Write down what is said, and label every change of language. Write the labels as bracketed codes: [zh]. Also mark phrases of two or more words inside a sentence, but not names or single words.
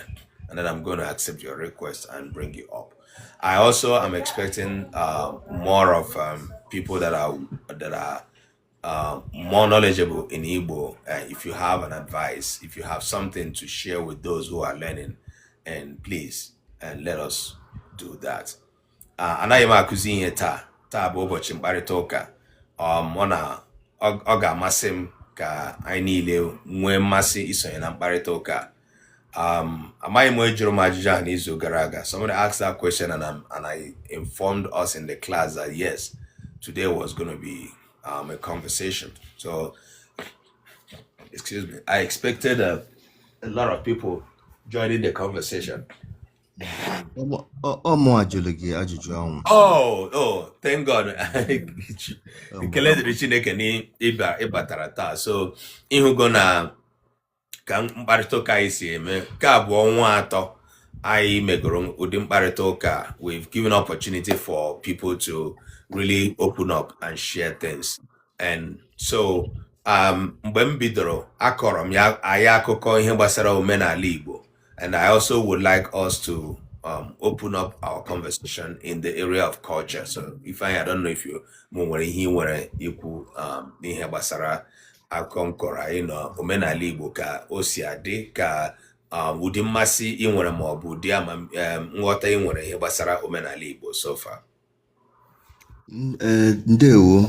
[en] And then I'm going to accept your request and bring you up. I also am expecting more of people that are more knowledgeable in Igbo. If you have an advice, if you have something to share with those who are learning, and please, and let us do that. [ig] Anaghị m akụzi ihe taa bụ ụbọchị mkparịta ụka. Ọ ga-amasị m ka anyị niile nwee mmasị isonye na mkparịta ụka. Amaghị m ejụrụ m ajụjụ a n'izu gara aga. [en] Somebody asked that question and I informed us in the class that yes, today was going to be a conversation. So, excuse me, I expected a lot of people joining the conversation. Oh, thank God. [ig] Kelere Chineke ni ịbatara taa. So, ịhụgo na ka mkparịta ụka anyị si eme, ka abụọ ọnwa atọ anyị megoro ụdị mkparịta ụka. [en] We've given opportunity for people to really open up and share things. And so, [ig] mgbe m bidoro, akọrọ m ya anyị akụkọ ihe gbasara omenala Igbo. [en] And I also would like us to open up our conversation in the area of culture. So if I don't know if you [ig] nwere ihe nwere ikwu n'ihe gbasara akụkọ nkọrọ anyị na omenala Igbo, ka o si adị, ka ụdị mmasị ị nwere ma ọ bụ ụdị nghọta ị nwere ihe gbasara omenala Igbo [en] so far. [ig] Ndewo.